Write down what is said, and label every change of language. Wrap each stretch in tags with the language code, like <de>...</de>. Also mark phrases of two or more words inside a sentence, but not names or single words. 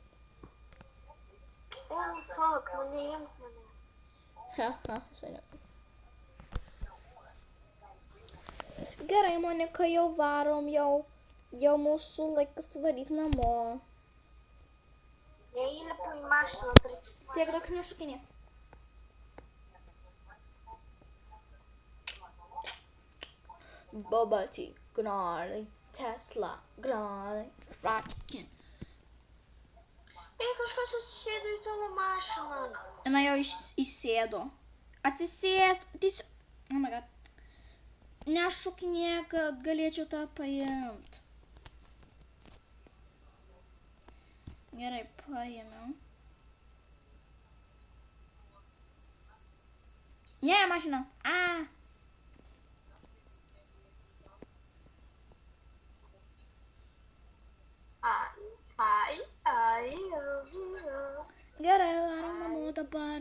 <lt>Fuck, neimk mane. Seniai. Gerai, Monika, jau varom, jau mūsų laikas varyti namo. Я įlipu į mašiną, Tiek daug nešukinė.</lt> <en>Bubble tea, gnarly, Tesla, gnarly, fried chicken.</en> <lt>Ei, kažkas atsisėdo į tavo mašiną. Jinai jau įsėdo. Atsisėst.</lt> <en>Oh my god.</en> <lt>Nešukinė, kad galėčiau tą paimt. Gerai, paėmiau. Ne, mašina. Gerai, varom namo dabar.</lt>